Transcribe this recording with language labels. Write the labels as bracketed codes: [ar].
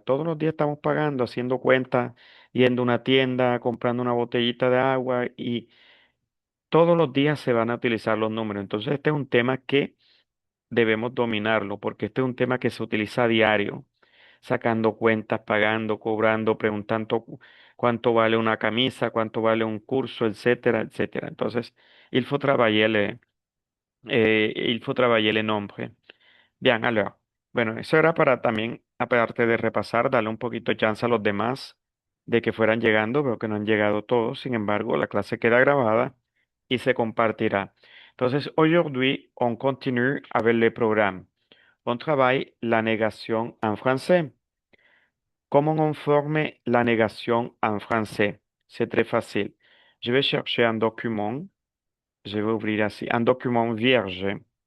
[es] Todos los días estamos pagando, haciendo cuentas, yendo a una tienda, comprando una botellita de agua y todos los días se van a utilizar los números. Entonces este es un tema que debemos dominarlo porque este es un tema que se utiliza a diario, sacando cuentas, pagando, cobrando, preguntando cuánto vale una camisa, cuánto vale un curso, etcétera, etcétera. [fr] Entonces, il faut travailler les nombres. [es] Bien, [fr] alors, [es] bueno, eso era para también, aparte de repasar, darle un poquito de chance a los demás de que fueran llegando. Veo que no han llegado todos, sin embargo, la clase queda grabada y se compartirá. [fr] Entonces, aujourd'hui, on continue avec le programme. On travaille la négation en français. Comment on forme la négation en français? C'est très facile. Je vais chercher un document. Je vais ouvrir así, un document vierge.